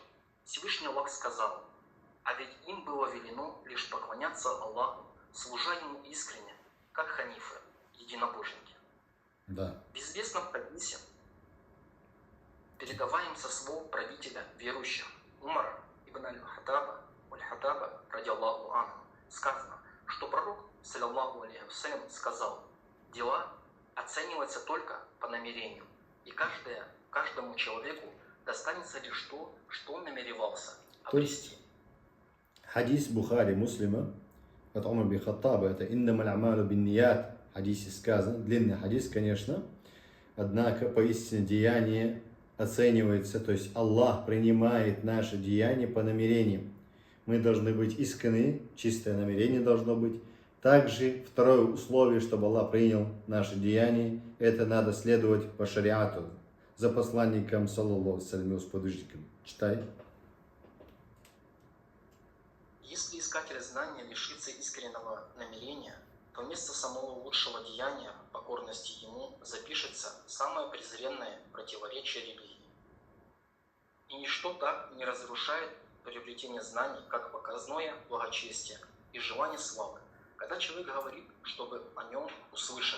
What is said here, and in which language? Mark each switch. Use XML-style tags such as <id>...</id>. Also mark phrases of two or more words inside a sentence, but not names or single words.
<ru>Всевышний Аллах сказал: «А ведь им было велено лишь поклоняться Аллаху, служа Ему искренне, как ханифы, единобожники. Да. В известном хадисе, передаваем со слов правителя верующих Умара ибн аль-Хаттаба,</ru> <ar>رضي الله عنه,</ar> <ru>сказано, что пророк,</ru> <ar>صلى الله عليه وسلم,</ar> <ru>сказал: дела оцениваются только по намерению, и каждому человеку достанется лишь то, что он намеревался обрести. Хадис Бухари, Муслима, от Умар бин Хаттаба, это</ru> <ar>«إنما الأعمال بالنيات»,</ar> <ru>в хадисе сказано, длинный хадис, конечно, однако поистине деяние оценивается, то есть Аллах принимает наши деяния по намерениям. Мы должны быть искренни, чистое намерение должно быть. Также второе условие, чтобы Аллах принял наши деяния, это надо следовать по шариату, за посланником,</ru> <ar>صلى الله عليه وسلم,</ar> <ru>его сподвижником. Читай. Если искатель знания лишится искреннего намерения, то вместо самого лучшего деяния покорности ему запишется самое презренное противоречие религии. И ничто так не разрушает приобретение знаний, как показное благочестие и желание славы, когда человек говорит, чтобы о нем услышали.</ru>